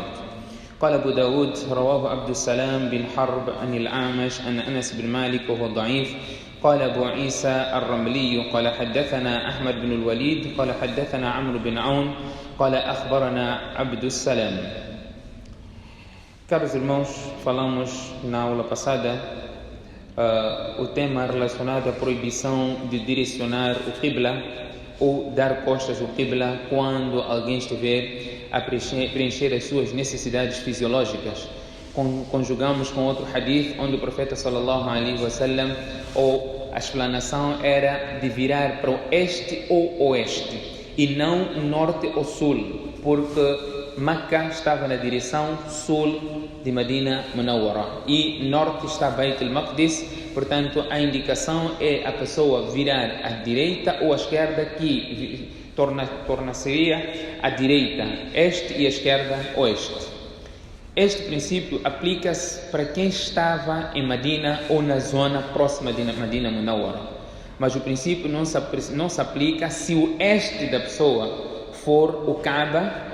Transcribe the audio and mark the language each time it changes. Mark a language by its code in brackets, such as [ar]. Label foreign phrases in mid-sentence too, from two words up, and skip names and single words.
[ar] قال أبو داود رواه عبد السلام بن حرب عن الأعمش عن أنس بن مالك وهو ضعيف. قال أبو عيسى الرملي قال حدثنا أحمد بن الوليد قال حدثنا عمرو بن عون قال أخبرنا عبد السلام. [pt] Caros irmãos, falamos na aula passada o tema relacionado à proibição de direcionar o Qibla ou dar costas ao Qibla quando alguém estiver a preencher as suas necessidades fisiológicas. Conjugamos com outro hadith onde o profeta [ar] صلى الله عليه وسلم, [pt] ou a explanação era de virar para o este ou oeste e não norte ou sul, porque Meca estava na direção sul de Medina Munawwara e norte está Beit al-Maqdis, portanto a indicação é a pessoa virar à direita ou à esquerda, que torna-seria a direita este e a esquerda oeste. Este princípio aplica-se para quem estava em Medina ou na zona próxima de Medina Munawwara, mas o princípio não se aplica se o este da pessoa for o Kaaba.